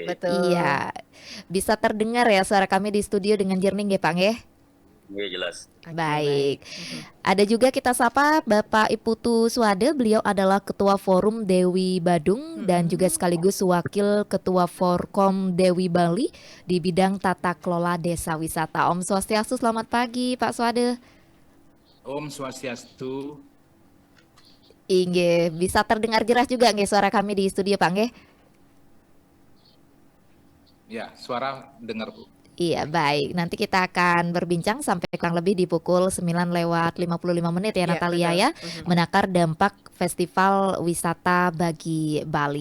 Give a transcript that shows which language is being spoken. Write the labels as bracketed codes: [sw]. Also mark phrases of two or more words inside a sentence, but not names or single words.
[id] betul. Iya, bisa terdengar ya suara kami di studio dengan jernih ya Pak ya? Iya jelas. Oke, baik. Baik. Ada juga kita sapa Bapak Iputu Swade, beliau adalah Ketua Forum Dewi Badung dan juga sekaligus Wakil Ketua Forkom Dewi Bali di bidang tata kelola desa wisata. [ban] Om Swastiastu, [id] selamat pagi Pak Swade. [ban] Om Swastiastu. [id] Inge, bisa terdengar jelas juga nggih suara kami di studio Pak nggih? Ya, suara dengar Bu. Iya, baik. Nanti kita akan berbincang sampai kurang lebih di pukul 9:55 ya Iya, Natalia betul. ya, menakar dampak Festival Wisata bagi Bali.